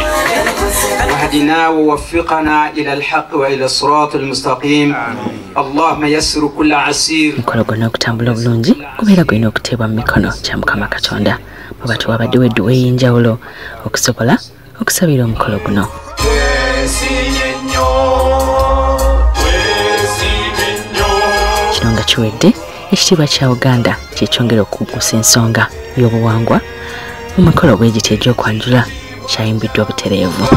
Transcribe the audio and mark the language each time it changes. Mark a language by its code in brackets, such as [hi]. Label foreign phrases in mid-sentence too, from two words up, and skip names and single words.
[ar] واهدنا ووفقنا إلى الحق وإلى الصراط المستقيم. اللهم يسر كل عسير. [lg] Omukolo gwonna okutambula obulungi gubeera gulina okuteebwa mu mikono gya Mukama Katonda bwe batuwa abaddewo edduwa ey'enjawulo okusobola okusabira omukolo guno. Kino nga kiwedde ekitiibwa kya Uganda kyekyongera okuggusa ensonga y'obuwangwa mu mikolo bw'egiti egy'okwanjula kyayimbiddwa butereevu.